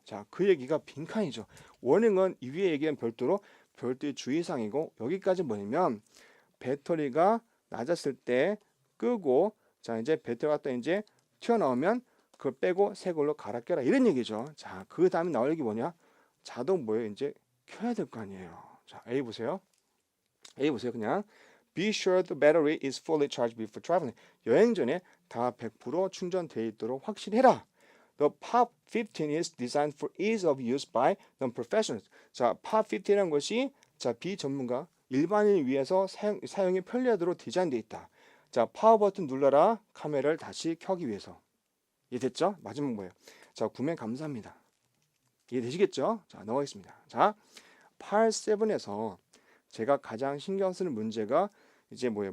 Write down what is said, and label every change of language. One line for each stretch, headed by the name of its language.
Korean: 자, 그 얘기가 빈칸이죠. 원인은 이 위에 얘기한 별도의 주의사항이고 여기까지 뭐냐면 배터리가 낮았을 때 끄고 자, 이제 배터리 갖다 이제 튀어나오면 그걸 빼고 새 걸로 갈아 껴라 이런 얘기죠. 자, 그 다음에 나올 얘기 뭐냐? 자동 뭐예요? 이제 켜야 될 거 아니에요. 자, A 보세요.
English: 그냥 Be sure the battery is fully charged before traveling.
Korean: 여행 전에 다 100% 충전되어 있도록 확실해라.
English: The POP 15 is designed for ease of use by non-professionals.
Korean: 자, POP 15이라는 것이 자, 비전문가, 일반인을 위해서 사용이 편리하도록 디자인되어 있다. 자, 파워 버튼 눌러라. 카메라를 다시 켜기 위해서. 이해됐죠? 마지막 뭐예요? 자, 구매 감사합니다. 이해되시겠죠? 자, 넘어가겠습니다. 자, 8.7에서 제가 가장 신경 쓰는 문제가 이제 뭐예요?